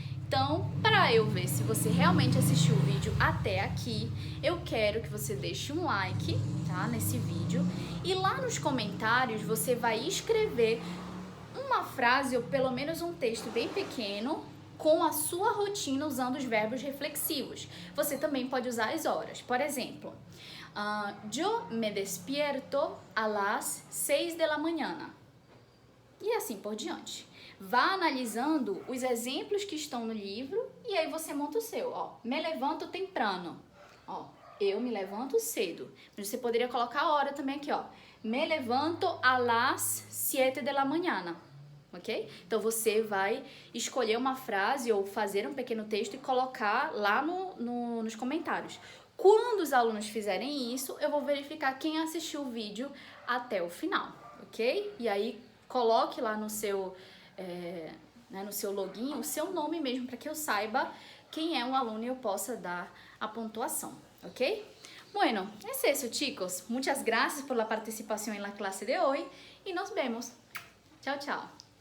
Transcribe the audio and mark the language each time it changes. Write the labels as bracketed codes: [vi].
[pt] Então, para eu ver se você realmente assistiu o vídeo até aqui, eu quero que você deixe um like, tá, nesse vídeo. E lá nos comentários você vai escrever uma frase ou pelo menos um texto bem pequeno com a sua rotina usando os verbos reflexivos. Você também pode usar as horas. [es] Por exemplo, yo me despierto a las 6 de la mañana. [pt] E assim por diante. Vá analisando os exemplos que estão no livro e aí você monta o seu. Ó, [es] me levanto temprano. [pt] Ó, eu me levanto cedo. Mas você poderia colocar a hora também aqui, ó. [es] Me levanto a las 7 de la mañana. [pt] Ok? Então, você vai escolher uma frase ou fazer um pequeno texto e colocar lá nos comentários. Quando os alunos fizerem isso, eu vou verificar quem assistiu o vídeo até o final, ok? E aí, coloque lá no seu, no seu login o seu nome mesmo, para que eu saiba quem é o aluno e eu possa dar a pontuação, ok? [es] Bueno, es eso, chicos. Muchas gracias por la participación en la clase de hoy y nos vemos. Chao, chao.